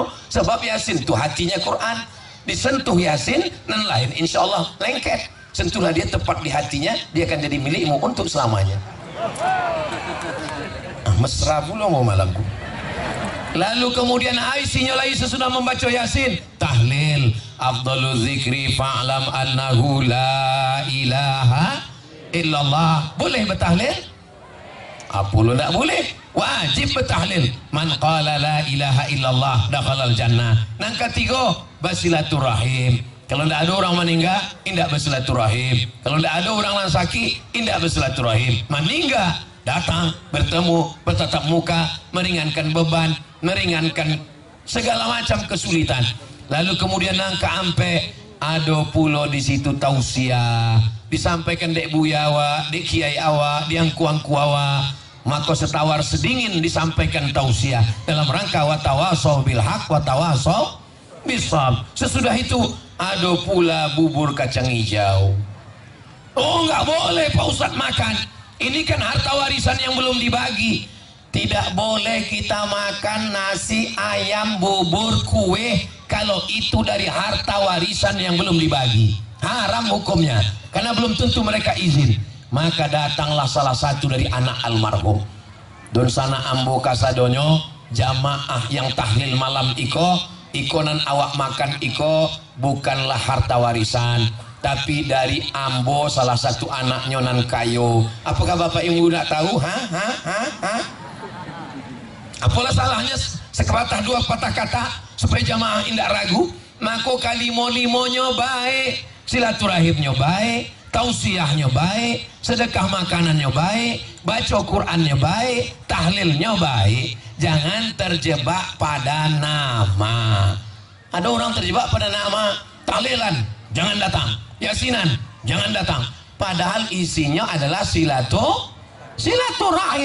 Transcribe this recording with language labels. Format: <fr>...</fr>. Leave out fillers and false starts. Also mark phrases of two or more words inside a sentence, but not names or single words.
<id>Sebab Yasin itu hatinya Quran. Disentuh Yasin dan lain</id> <ar>insya Allah</ar> <id>lengket. Sentuhlah dia tepat di hatinya, dia akan jadi milikmu untuk selamanya. Mesra pula mau malamku. Lalu kemudian isinya lagi sesudah membaca Yasin, tahlil.</id> <ar>Afdalu zikri fa'lam annahu la ilaha illallah.</ar> <id>Boleh bertahlil? Apa lu tak boleh? Wajib bertahlil.</id> <ar>Man qala la ilaha illallah dakhalal jannah.</ar> <id>Yang ketiga, bersilaturahim. Kalau tidak ada orang meninggal, tidak bersilaturahim. Kalau tidak ada orang yang sakit, tidak bersilaturahim. Meninggal, datang, bertemu, bertatap muka, meringankan beban, meringankan segala macam kesulitan.</id> <min>Lalu kemudian nangka ampe, ada pulau di situ tausiah, disampaikan dek buya awak, dek kiai awak, diangku-angku awak.</min> <id>Maka setawar sedingin disampaikan tausiah dalam rangka</id> <ar>watawasau bil haq watawasau bisab.</ar> <id>Sesudah itu ada pula bubur kacang hijau. Oh nggak boleh Pak Ustadz makan. Ini kan harta warisan yang belum dibagi. Tidak boleh kita makan nasi, ayam, bubur, kue kalau itu dari harta warisan yang belum dibagi. Haram hukumnya karena belum tentu mereka izin. Maka datanglah salah satu dari anak almarhum.</id> <min>Don sana ambo kasadonyo jamaah yang tahlil malam iko. Ikonan awak makan iko bukanlah harta warisan. tapi dari Ambo salah satu anaknya nan kayo.</min> <id>Apakah bapak ibu tidak tahu? Apalah salahnya sepatah dua patah kata supaya jamaah indak ragu. Mako kalimo-limonya baik, silaturahimnya baik, tausiahnya baik, sedekah makanannya baik, baca Qurannya baik, tahlilnya baik. Jangan terjebak pada nama. Ada orang terjebak pada nama. Tahlilan jangan datang, yasinan jangan datang, padahal isinya adalah silaturahim.</id>